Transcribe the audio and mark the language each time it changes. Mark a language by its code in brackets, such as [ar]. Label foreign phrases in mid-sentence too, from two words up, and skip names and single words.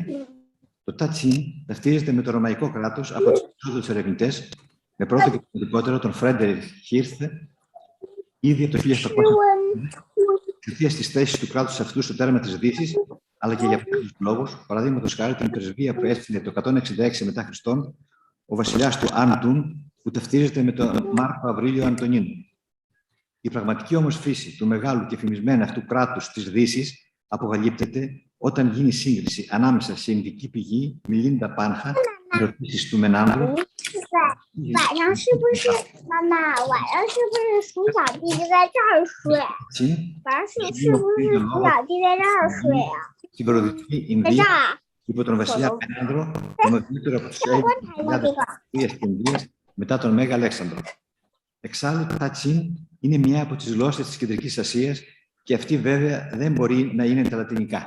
[el] Το Τατσίν ταυτίζεται με το ρωμαϊκό κράτος από τους περισσότερους ερευνητές, με πρώτο και σημαντικότερο τον Φρέντερικ Χίρθε, ήδη από το 1800, εξαιτίας της θέσης του κράτους αυτού στο τέρμα της Δύσης, αλλά και για πολλούς λόγους, παραδείγματος χάρη την πρεσβεία που έστειλε το 166 μετά Χριστόν ο βασιλιάς του Άντουν, που ταυτίζεται με τον Μάρκο Αβρίλιο Αντωνίνο. Η πραγματική όμως φύση του μεγάλου και φημισμένου αυτού κράτους της Δύσης αποκαλύπτεται όταν γίνει σύγκριση ανάμεσα σε Ινδική πηγή, Μιλίντα Πάνχα, ερωτήσεις του Μενάνδρου. [zh] 晚上是不是妈妈？晚上是不是鼠小弟就在这儿睡？晚上是不是鼠小弟在这儿睡啊？ [el] Στην προοδευτική Ινδία, υπό τον βασιλιά Πενάνδρο, το μεγαλύτερο από τους Έλληνες στην Ινδία μετά τον Μέγα Αλέξανδρο. Εξάλλου, το Τατσίν είναι μια από τις γλώσσες της Κεντρικής Ασίας και αυτή βέβαια δεν μπορεί να είναι τα λατινικά.